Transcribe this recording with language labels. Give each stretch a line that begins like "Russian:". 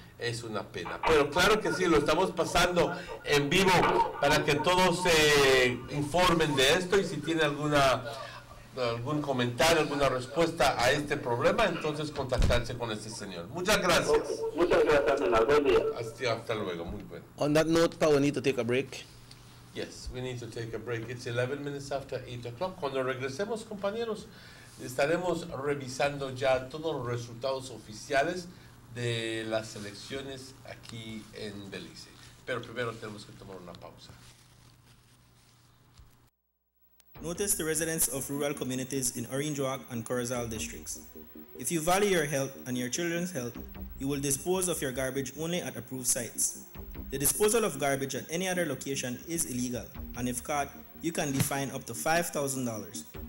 Spanish: Es una pena, pero claro que sí, lo estamos pasando en vivo para que todos se informen de esto, y si tiene algún comentario, alguna respuesta a este problema, entonces contactarse con este señor. Muchas gracias. Muchas gracias, Renal. Buen día. Hasta luego, muy bueno.
English: On that note, we need to take a break. Yes, we need to take a break. It's 11 minutes after 8 o'clock.
Spanish: Cuando regresemos, compañeros, estaremos revisando ya todos los resultados oficiales de las elecciones aquí en Belice. Pero primero tenemos que tomar una pausa.
English: Notice to residents of rural communities in Orange Walk and Corozal districts. If you value your health and your children's health, you will dispose of your garbage only at approved sites. The disposal of garbage at any other location is illegal, and if caught, you can be fined up to $5,000.